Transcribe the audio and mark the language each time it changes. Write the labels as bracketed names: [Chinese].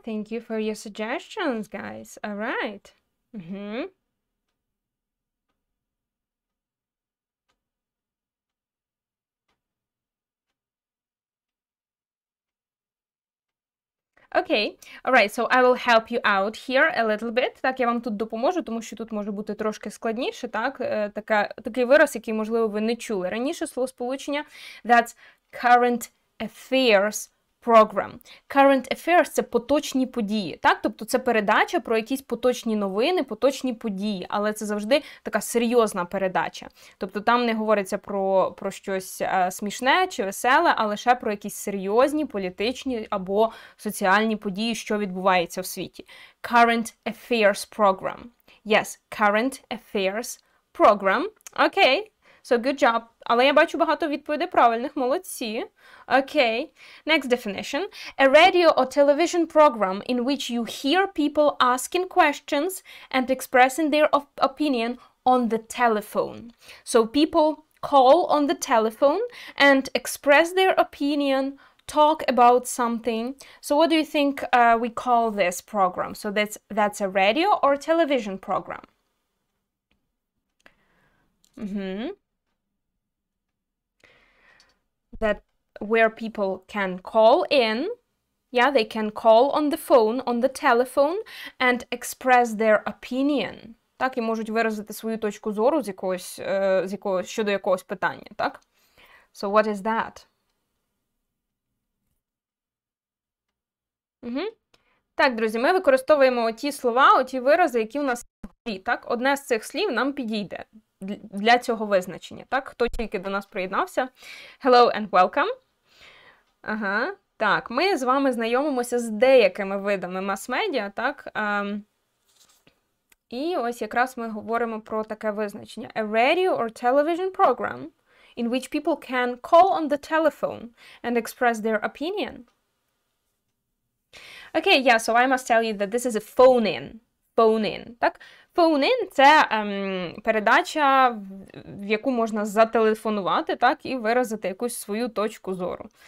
[English] Thank you for your suggestions, guys. All right. Okay, alright, so I will help you out here a little bit. [Ukrainian] Так, я вам тут допоможу, тому що тут може бути трошки складніше, так? Такий вираз, який, можливо, ви не чули раніше, словосполучення. [English] That's current affairs program. [Ukrainian] Current affairs – це поточні події, так? Тобто це передача про якісь поточні новини, поточні події, але це завжди така серйозна передача. Тобто там не говориться про щось смішне чи веселе, а лише про якісь серйозні політичні або соціальні події, що відбувається в світі. [English] Current affairs program. Yes, current affairs program. Okay. So, good job. [Ukrainian] Але я бачу багато відповідей правильних. Молодці. [English] Okay. Next definition. A radio or television program in which you hear people asking questions and expressing their opinion on the telephone. So, people call on the telephone and express their opinion, talk about something. So, what do you think we call this program? So, that's a radio or television program. That where people can call in, yeah, they can call on the phone, on the telephone, and express their opinion. [Ukrainian] Так, і можуть виразити свою точку зору щодо якогось питання, так? [English] So what is that? [Ukrainian] Так, друзі, ми використовуємо ті слова, ті вирази, які у нас є, так? Одне з цих слів нам підійде для цього визначення, так? Хто тільки до нас приєднався. [English] Hello and welcome. [Ukrainian] Так, ми з вами знайомимося з деякими видами мас-медіа, так? І ось якраз ми говоримо про таке визначення. [English] A radio or television program in which people can call on the telephone and express their opinion. Okay, yeah, so I must tell you that this is a phone-in. Phone-in, так? [Ukrainian] Phone-in – це передача, в яку можна зателефонувати, так, і виразити якусь свою точку зору.